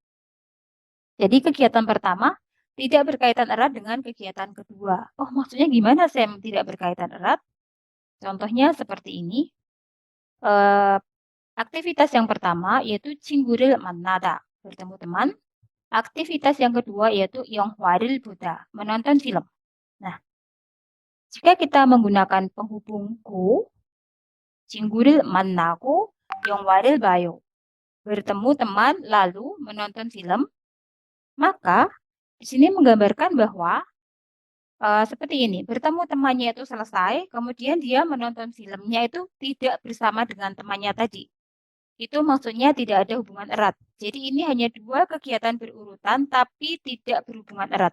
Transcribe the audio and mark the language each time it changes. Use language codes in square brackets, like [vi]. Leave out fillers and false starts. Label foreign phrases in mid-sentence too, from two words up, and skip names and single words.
[id] Jadi kegiatan pertama tidak berkaitan erat dengan kegiatan kedua. Oh, maksudnya gimana, Sam? Tidak berkaitan erat? Contohnya seperti ini. Aktivitas yang pertama yaitu [ko] 친구를 만나다, [id] bertemu teman. Aktivitas yang kedua yaitu [ko] 영화를 보다, [id] menonton film. Nah, jika kita menggunakan penghubung go, [ko] 친구를 만나고 영화를 봐요, [id] bertemu teman lalu menonton film, maka di sini menggambarkan bahwa seperti ini, bertemu temannya itu selesai, kemudian dia menonton filmnya itu tidak bersama dengan temannya tadi. Itu maksudnya tidak ada hubungan erat. Jadi ini hanya dua kegiatan berurutan tapi tidak berhubungan erat.